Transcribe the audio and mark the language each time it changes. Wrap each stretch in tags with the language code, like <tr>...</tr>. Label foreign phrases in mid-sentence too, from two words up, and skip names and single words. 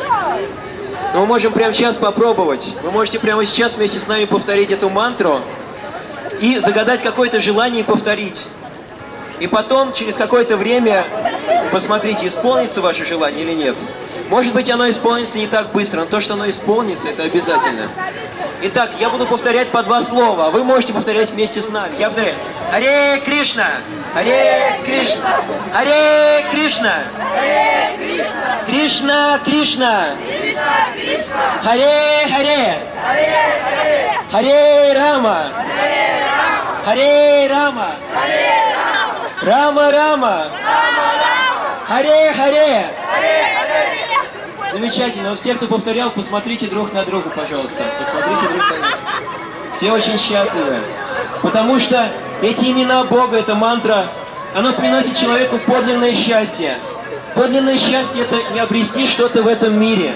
<ru>Но мы можем прямо сейчас попробовать. Вы можете прямо сейчас вместе с нами повторить эту мантру и загадать какое-то желание и повторить. И потом, через какое-то время, посмотрите, исполнится ваше желание или нет. Может быть, оно исполнится не так быстро, но то, что оно исполнится, это обязательно. Итак, я буду повторять по 2 слова, а вы можете повторять вместе с нами. Я повторяю.</ru> <sa>हरे कृष्ण! हरे कृष्ण! हरे कृष्ण! हरे कृष्ण! कृष्ण कृष्ण! कृष्ण कृष्ण! हरे हरे! हरे हरे! हरे राम! हरे राम! हरे राम! हरे राम! राम राम! राम राम! हरे हरे! हरे हरे!</sa> <ru>Замечательно. Но все, кто повторял, посмотрите друг на друга, пожалуйста. Посмотрите друг на друга. Все очень счастливы. Потому что эти имена Бога, эта мантра, она приносит человеку подлинное счастье. Подлинное счастье — это не обрести что-то в этом мире.</ru>